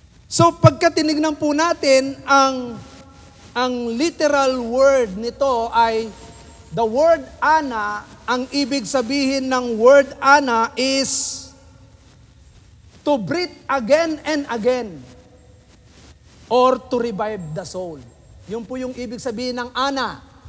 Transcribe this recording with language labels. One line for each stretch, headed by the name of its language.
Filipino: So, pagka tinignan po natin, ang literal word nito ay
English: the word
Filipino: ana. Ang ibig sabihin ng
English: word ana is to breathe again and again or to revive the soul.
Filipino: Yun po yung ibig sabihin ng ana.